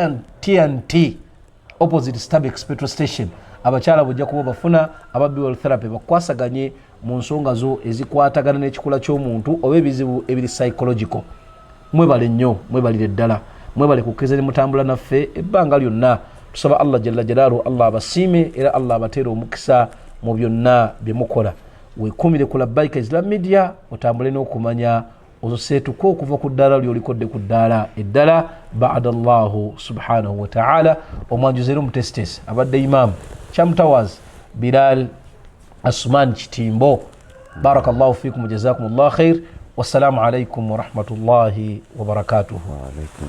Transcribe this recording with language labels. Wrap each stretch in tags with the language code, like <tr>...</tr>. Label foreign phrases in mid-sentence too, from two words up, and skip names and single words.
<lg>TNT opposite Starbucks</lg> <en>petrol station</en> <lg>abakyala bujja kuba bafuna aba Bewell Therapy bakwasaganye mu nsonga zo ezikwatagana n'ekikula ky'omuntu oba ebizibu ebiri psychological mwebale nnyo mwebalire ddala mwebale kukkiriza ne mutambula naffe ebbanga lyonna. Tusaba</lg> <ar>الله جل جلاله</ar> <lg>Allah abasiime era Allah abateere omukisa mu byonna bye mukola. Weekumire ku Labbaika Islam Media otambule n'okumanya ozoseetuko okuva ku ddaala ly'olikodde ku ddaala eddala ba'da</lg> <ar>الله سبحانه وتعالى.</ar> <lg>Omwanjuzi era omutesitesi abadde imaamu Chamtowers Bilal Asman Kitimbo.</lg> <ar>بارك الله فيكم وجزاكم الله خير. والسلام عليكم ورحمة الله وبركاته.</ar>